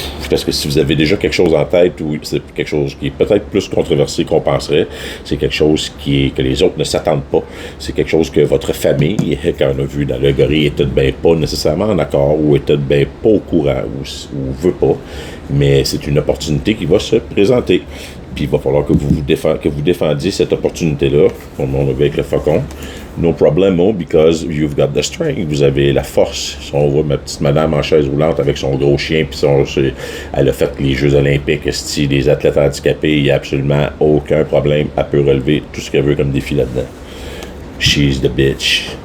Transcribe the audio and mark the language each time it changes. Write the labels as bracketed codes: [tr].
[fr] Parce que si vous avez déjà quelque chose en tête, ou c'est quelque chose qui est peut-être plus controversé qu'on penserait, c'est quelque chose que les autres ne s'attendent pas, c'est quelque chose que votre famille, quand on a vu dans le gorille, est tout bien pas nécessairement en accord, ou est tout bien pas au courant, ou veut pas, mais c'est une opportunité qui va se présenter. Puis il va falloir que vous défendiez cette opportunité-là, comme on a vu avec le faucon. [en] No problemo, because you've got the strength. [fr] Vous avez la force. Si on voit ma petite madame en chaise roulante avec son gros chien, puis elle a fait les Jeux olympiques, les athlètes handicapés, il n'y a absolument aucun problème. Elle peut relever tout ce qu'elle veut comme défi là-dedans. [en] She's the bitch.